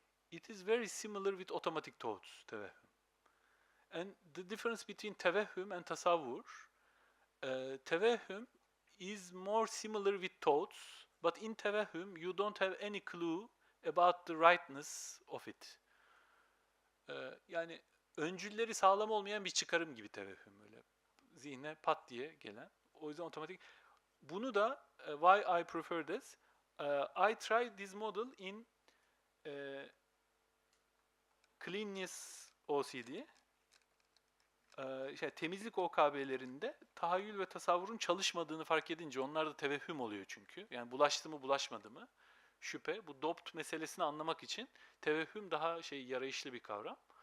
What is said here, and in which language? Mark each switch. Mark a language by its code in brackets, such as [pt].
[en] It is very similar with automatic thoughts, tevehhüm. And the difference between tevehhüm and tasavvur, tevehhüm is more similar with thoughts, but in tevehhüm you don't have any clue about the rightness of it. [tr] Yani öncülleri sağlam olmayan bir çıkarım gibi tevehhüm, öyle zihne pat diye gelen. O yüzden otomatik. Bunu da [en] why I prefer this, I tried this model in cleanliness OCD. [tr] Temizlik OKB'lerinde tahayyül ve tasavvurun çalışmadığını fark edince, onlar da tevehhüm oluyor çünkü. Yani bulaştı mı bulaşmadı mı şüphe. Bu DOPT meselesini anlamak için tevehhüm daha yarayışlı bir kavram.